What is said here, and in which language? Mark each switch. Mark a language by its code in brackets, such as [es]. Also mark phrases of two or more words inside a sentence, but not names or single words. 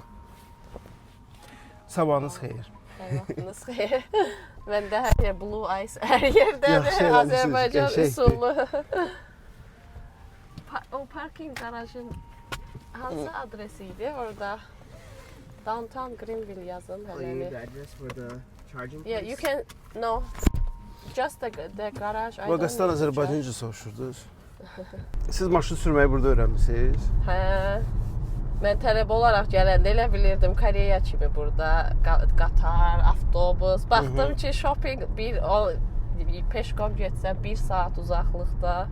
[az] Sabahınız xeyir. Sabahınız xeyir. Məndə hər yer [en] blue ice, [az] hər yerdədir. Yaxşı eləmisiniz, Azərbaycan qəşəngdir. üsullu. O parking garajın hansı adresi idi orada? Downtown Greenville yazın hələ. [en] address for the charging Yeah, you can no. Just the garage. [az] Vaqastan Azərbaycanca soruşurdunuz. Siz maşın sürməyi burada öyrənmisiniz? Hə. Mən tələbə olaraq gələndə elə bilirdim Koreya kimi burada qatar, avtobus. Baxdım ki, shopping peşkom getsəm 1 saat uzaqlıqda.